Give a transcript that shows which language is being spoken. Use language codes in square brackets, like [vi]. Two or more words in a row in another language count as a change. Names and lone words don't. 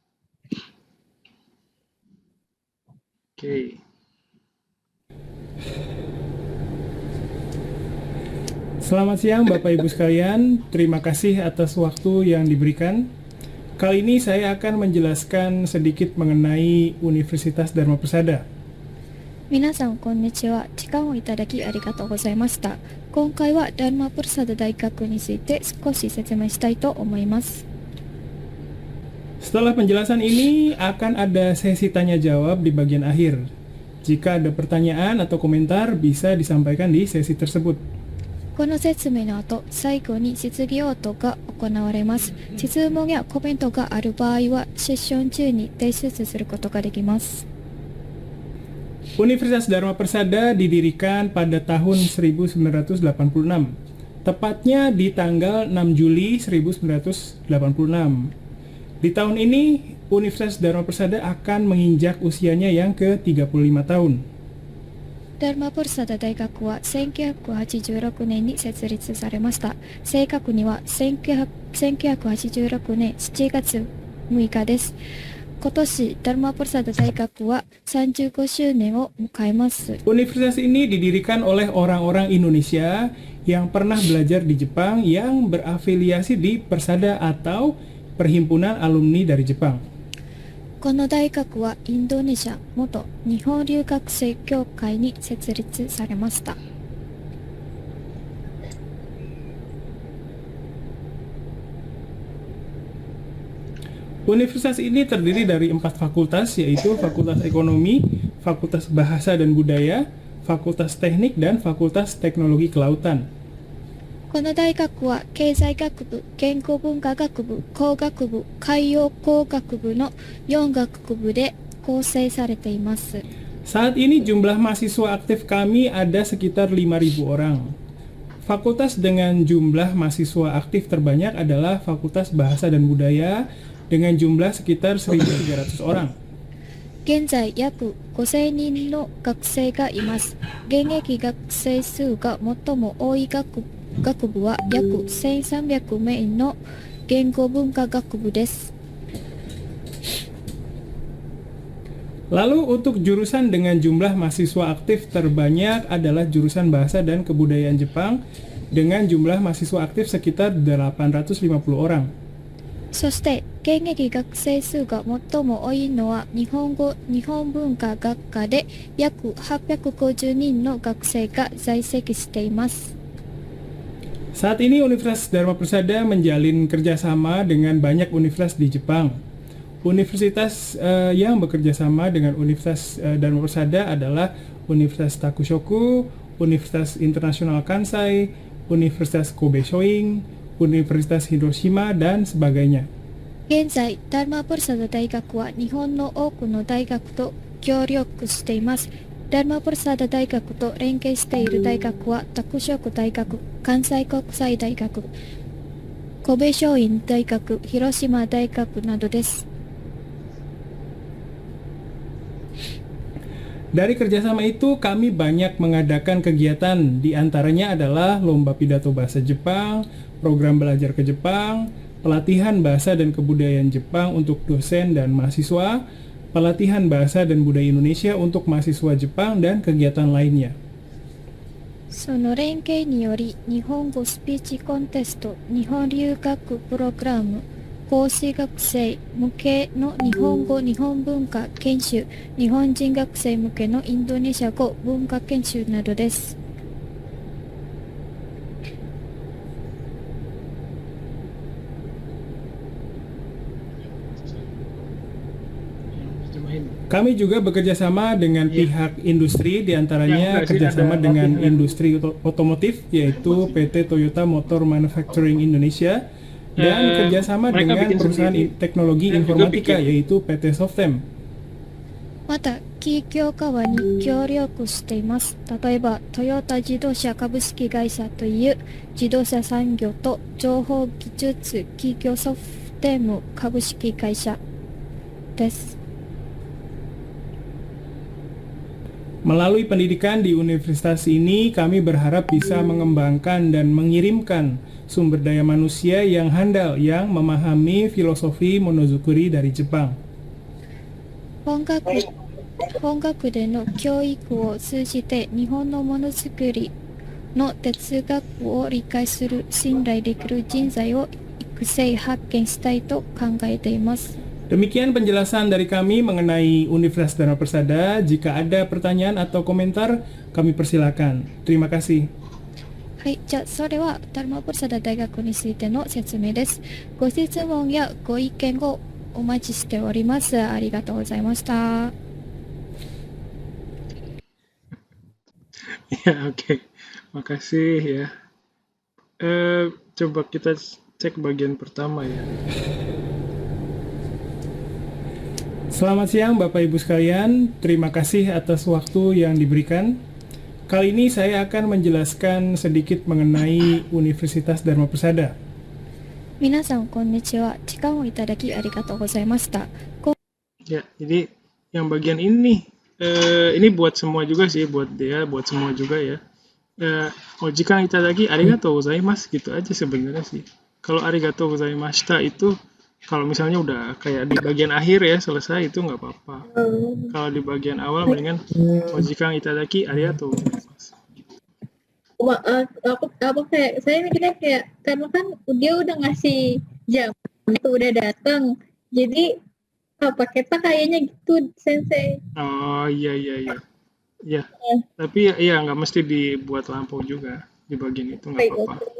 [id] Oke. Selamat siang Bapak Ibu sekalian, terima kasih atas waktu yang diberikan. Kali ini saya akan menjelaskan sedikit mengenai Universitas Dharma Persada. [ja] 皆さんこんにちは。時間をいただきありがとうございました。今回はダルマプルサダ大学について少し説明したいと思います。 [id] Setelah penjelasan ini akan ada sesi tanya jawab di bagian akhir. Jika ada pertanyaan atau komentar bisa disampaikan di sesi tersebut. [ja] この説明の後、最後に質疑応答が行われます。質問やコメントがある場合はセッション中に提出することができます。 [id] Universitas Dharma Persada didirikan pada tahun 1986, tepatnya di tanggal 6 Juli 1986. Di tahun ini, Universitas Dharma Persada akan menginjak usianya yang ke-35 tahun. [ja] ダルマプルサダ大学は1986年に設立されました。正確には1986年7月6日です。今年、ダルマプルサダ大学は35周年を迎えます。 [id] Universitas ini didirikan oleh orang-orang Indonesia yang pernah belajar di Jepang yang berafiliasi di Persada atau Perhimpunan Alumni dari Jepang. [ja] この大学はインドネシア元日本留学生協会に設立されました。 [id] Universitas ini terdiri dari 4 fakultas, yaitu Fakultas Ekonomi, Fakultas Bahasa dan Budaya, Fakultas Teknik, dan Fakultas Teknologi Kelautan. [ja] この大学は経済学部、言語文化学部、工学部、海洋工学部の4学部で構成されています。 [id] Saat ini jumlah mahasiswa aktif kami ada sekitar 5.000 orang. Fakultas dengan jumlah mahasiswa aktif terbanyak adalah Fakultas Bahasa dan Budaya dengan jumlah sekitar 1.300 orang. [ja] 現在約5000人の学生がいます。現役学生数が最も多い学部は約1300名の言語文化学部です。 [id] Lalu untuk jurusan dengan jumlah mahasiswa aktif terbanyak adalah jurusan Bahasa dan Kebudayaan Jepang dengan jumlah mahasiswa aktif sekitar 850 orang. [ja] そして現役学生数が最も多いのは日本語・日本文化学科で約850人の学生が在籍しています。 [id] Saat ini Universitas Dharma Persada menjalin kerjasama dengan banyak universitas di Jepang. Universitas yang bekerja sama dengan Universitas Dharma Persada adalah Universitas Takushoku, Universitas Internasional Kansai, Universitas Kobe Shoin, Universitas Hiroshima, dan sebagainya. [ja] 現在、ダルマプルサダ大学は日本の多くの大学と協力しています。ダルマプルサダ大学と連携している大学は、タクショク大学、関西国際大学、神戸松陰大学、広島大学などです。 [id] Dari kerjasama itu, kami banyak mengadakan kegiatan, di antaranya adalah lomba pidato bahasa Jepang, program belajar ke Jepang, pelatihan bahasa dan kebudayaan Jepang untuk dosen dan mahasiswa, pelatihan bahasa dan budaya Indonesia untuk mahasiswa Jepang, dan kegiatan lainnya. [ja] その連携により、日本語スピーチコンテスト、日本留学プログラム、講師学生向けの日本語・日本文化研修、日本人学生向けのインドネシア語文化研修などです。 [id] Kami juga bekerja sama dengan pihak industri, diantaranya kerjasama dengan industri otomotif, yaitu PT Toyota Motor Manufacturing Indonesia, dan kerjasama dengan perusahaan teknologi informatika, yaitu PT Softem. [ja] また、企業側に協力しています。例えば、トヨタ自動車株式会社という自動車産業と情報技術企業ソフテム株式会社です。 [id] Melalui pendidikan di universitas ini, kami berharap bisa mengembangkan dan mengirimkan sumber daya manusia yang handal yang memahami filosofi monozukuri dari Jepang. [ja] 本学での教育を通じて日本のものづくりの哲学を理解する信頼できる人材を育成発見したいと考えています。 [id] Demikian penjelasan dari kami mengenai Universitas Dharma Persada. Jika ada pertanyaan atau komentar, kami persilakan. Terima kasih. [ja] はい、じゃあそれはダルマプラサダ大学についての説明です。ご質問やご意見をお待ちしております。ありがとうございました。 [id] Ya, oke. Makasih ya. Coba kita cek bagian pertama ya. Selamat siang Bapak Ibu sekalian, terima kasih atas waktu yang diberikan. Kali ini saya akan menjelaskan sedikit mengenai Universitas Dharma Persada. [ja] 皆さんこんにちは。時間をいただきありがとうございました。 [id] Ya, jadi yang bagian ini ini buat semua juga sih, buat dia, buat semua juga ya. [ja] お時間いただきありがとうございます [id] gitu aja sebenarnya sih. Kalau [ja] ありがとうございました [id] itu kalau misalnya udah kayak di bagian akhir ya selesai itu nggak apa-apa. Kalau di bagian awal mendingan [ja] お時間いただきありがとうございます. [id] Aku kayak saya mikirnya kayak karena kan dia udah ngasih jam itu udah datang jadi paketnya kayaknya gitu sensei. Oh iya. Ya, tapi ya nggak mesti dibuat lampu juga di bagian itu nggak apa-apa.